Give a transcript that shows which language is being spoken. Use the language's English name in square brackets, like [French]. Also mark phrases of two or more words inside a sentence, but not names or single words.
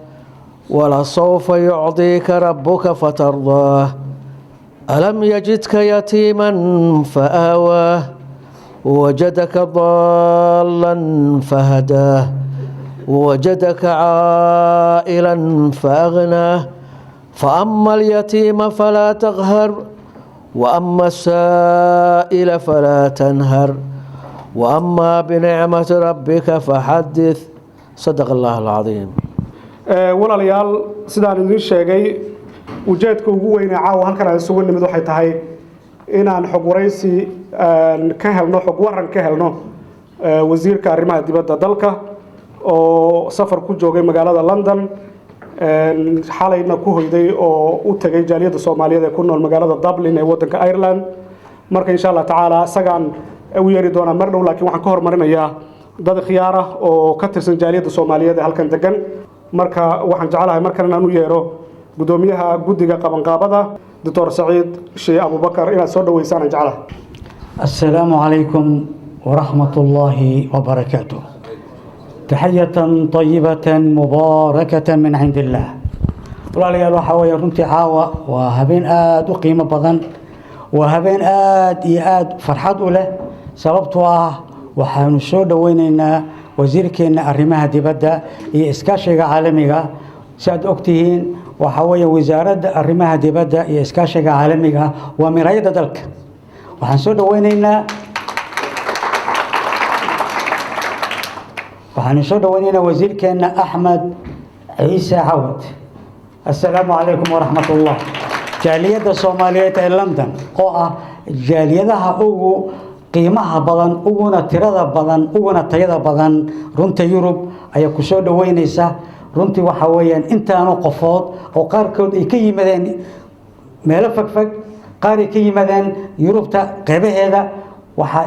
[Arabic] ولسوف يعطيك ربك فترضاه ألم يجدك يتيما فآواه ووجدك ضالا فهداه ووجدك عائلا فأغناه فأما اليتيم فلا تقهر وأما السائل فلا تنهر وأما بنعمة ربك فحدث صدق الله العظيم [Somali] walaalayaal sidaan idin sheegay ujeedka ugu weyn ee caawa halkan aan isugu nimid waxay tahay inaan xog waraysi ka helno xog waran ka helno wasiirka arrimaha dibadda dalka oo safar ku joogay magaalada London xalayna ku hoyday oo u tagay jaaliyadda Soomaaliyeed ee ku nool magaalada Dublin ee wadanka Ireland marka [Arabic] إن شاء الله تعالى [Somali] sagaan u yeeri doona mar dhow laakiin waxaan ka hormarinayaa dad khiyaar ah oo ka tirsan jaaliyadda Soomaaliyeed ee halkan degan marka waxaan jecelahay markan inaan u yeero gudoomiyaha guddiga qabanqaabada Dr. Saciid Sheekh Abubakar inaad soo dhaweysaan jecelahay [Arabic] السلام عليكم ورحمة الله وبركاته تحية طيبة مباركة من عند الله [Somali] walaalyaal waxa weeye runtii caawa waa habeen aad u qiimo badan waa habeen aad iyo aad farxad u leh sababtoo ah waxaanu soo dhaweynaynaa wasiirkeena arrimaha dibadda iyo iskaashiga caalamiga saad ogtihiin waxa weeye wasaaradda arrimaha dibadda iyo iskaashiga caalamiga waa mirayada dalka waxaan soo dhaweynaynaa wasiirkeena Axmed Ciise Cawad [Arabic] السلام عليكم ورحمة الله جالية الصومالية لندن [Somali] oo jaaliyadaha ugu qiimaha badan uguna tirada badan uguna tayada badan runta Yurub ay ku soo dhaweynaysa runtii waxa weeyaan intaanu qofood oo qaarkood ay ka yimaadeen meel fagfag qaar ay ka yimaadeen Yurubta qaybaheeda waxa